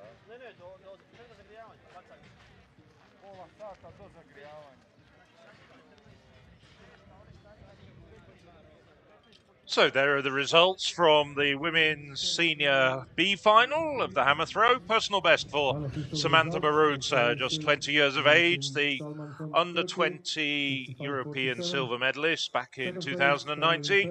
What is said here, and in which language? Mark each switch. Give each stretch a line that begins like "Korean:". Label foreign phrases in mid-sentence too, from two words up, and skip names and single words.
Croatian: Ne, do zagrijavanja, bacanje. Pola sata do zagrijavanja.
English: So there are the results from the women's senior B final of the hammer throw. Personal best for Samantha Baruta, just 20 years of age, the under 20 European silver medalist back in 2019.